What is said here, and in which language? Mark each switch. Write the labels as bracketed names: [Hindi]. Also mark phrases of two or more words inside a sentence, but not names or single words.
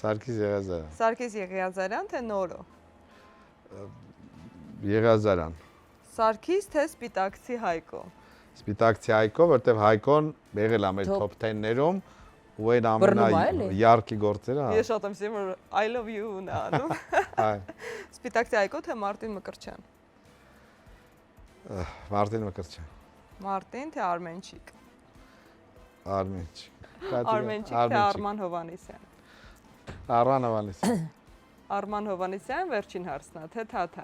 [Armenian] Սարգիս Եղիազարյան։ Սարգիս Եղիազարյան թե Նորո։ Եղիազարյան։ Սարգիս թե Սպիտակցի Հայկո։ Սպիտակցի Հայկո, որտեվ Հայկոն եղել է մեր top 10-ներում ու այն ամենայարկի գործերը։ Ես շատ եմ սիրում [English] I love you- [Armenian] ն անում։ Այ։ Սպիտակցի Հայկո թե Մարտին Մկրտչյան։ Մարտին Մկրտչյան։ Մարտին թե Արմենչիկ։ Արմենչիկ։ Արմենչիկ թե Արման Հովանեսյան։ Արման Հովանեսյան։ Արման Հովանեսյան վերջին հարցն է, թե Թաթա։